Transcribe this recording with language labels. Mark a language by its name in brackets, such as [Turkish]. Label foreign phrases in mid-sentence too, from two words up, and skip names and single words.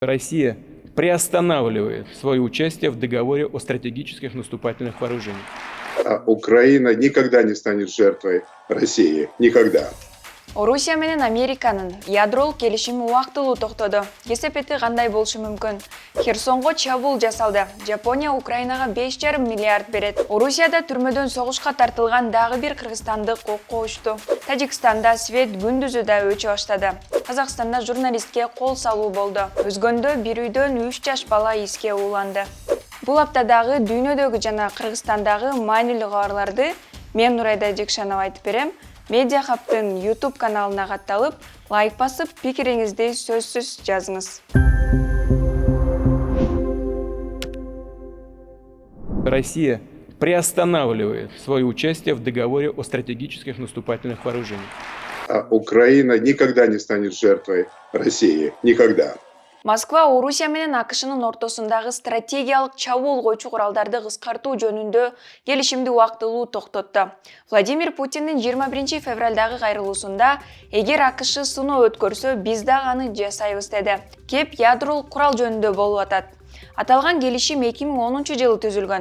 [Russian] Россия приостанавливает свое участие в договоре о стратегических наступательных вооружениях. Украина никогда не станет жертвой России. Никогда. [Kyrgyz] Орусия менен Американын ядролук келишими убактылуу токтоду. Кесепети кандай болушу мүмкүн? Херсонго чабуул жасалды. Жапония Украинага 5,5 миллиард берет. Орусияда түрмөдөн согушка тартылган дагы бир кыргызстандык окко учту. Тажикстанда свет күндүзү да өчө баштады. Казакстанда журналистке кол салуу болду. Өзгөндө бир үйдөн 3 жаш бала иске ууланды. Бул аптадагы дүйнөдөгү жана Кыргызстандагы маанилүү кабарларды мен Нурайда Жекшанова айтып берем. Медиа Хабтын YouTube каналына катталып, лайк басып, пикириңизди сөзсүз жазыңыз. [Russian] Россия приостанавливает свое участие в договоре о стратегических наступательных вооружениях. Украина никогда не станет жертвой России. Никогда. [Kyrgyz] Москва Орусия менен АКШнын ортосундагы стратегиялык чабуул койчу куралдарды кыскартуу жөнүндө келишимди убактылуу токтотту. Владимир Путиндин 21 февралдагы кайрылуусунда эгер АКШ сыноо өткөрсө, биз дагы аны жасайбыз деди. Кеп ядролук курал жөнүндө болуп атат. Аталган келишим 2010 жылы түзүлгөн.